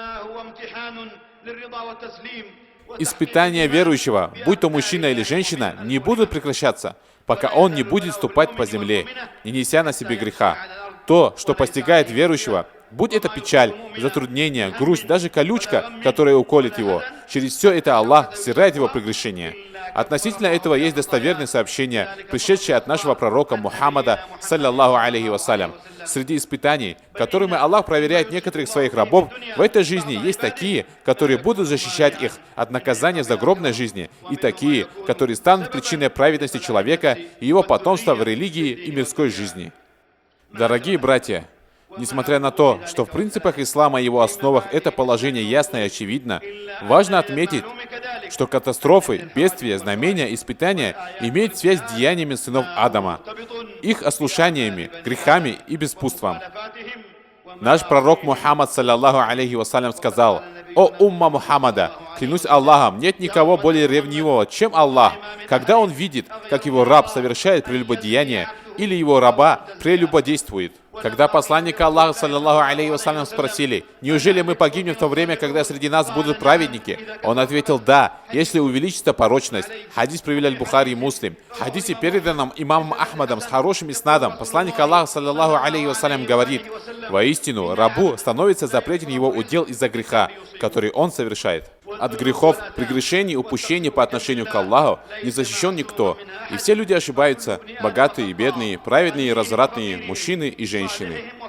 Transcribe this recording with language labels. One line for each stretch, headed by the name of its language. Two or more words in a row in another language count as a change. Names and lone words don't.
Russian: Испытания верующего, будь то мужчина или женщина, не будут прекращаться, пока он не будет ступать по земле, не неся на себе греха. То, что постигает верующего, будь это печаль, затруднение, грусть, даже колючка, которая уколет его, через все это Аллах стирает его прегрешения. Относительно этого есть достоверные сообщения, пришедшие от нашего пророка Мухаммада,
Arabic: صلى الله عليه وسلم.
Russian: Среди испытаний, которыми Аллах проверяет некоторых своих рабов, в этой жизни есть такие, которые будут защищать их от наказания в загробной жизни, и такие, которые станут причиной праведности человека и его потомства в религии и мирской жизни. Дорогие братья, несмотря на то, что в принципах ислама и его основах это положение ясно и очевидно, важно отметить, что катастрофы, бедствия, знамения, испытания имеют связь с деяниями сынов Адама, их ослушаниями, грехами и беспутством. Наш пророк Мухаммад,
Arabic: صلى الله عليه وسلم,
Russian: сказал: «О умма Мухаммада, клянусь Аллахом, нет никого более ревнивого, чем Аллах, когда он видит, как его раб совершает прелюбодеяние или его раба прелюбодействует». Когда посланника Аллаха,
Arabic: صلى الله عليه وسلم,
Russian: спросили, неужели мы погибнем в то время, когда среди нас будут праведники? Он ответил, да, если увеличится порочность. Хадис привели Аль-Бухари и Муслим. В хадисе, переданном имамом Ахмадом с хорошим иснадом, посланник Аллаха,
Arabic: صلى الله عليه وسلم,
Russian: говорит, воистину, рабу становится запретен его удел из-за греха, который он совершает. От грехов, прегрешений, упущений по отношению к Аллаху не защищен никто. И все люди ошибаются, богатые и бедные, праведные и развратные, мужчины и женщины.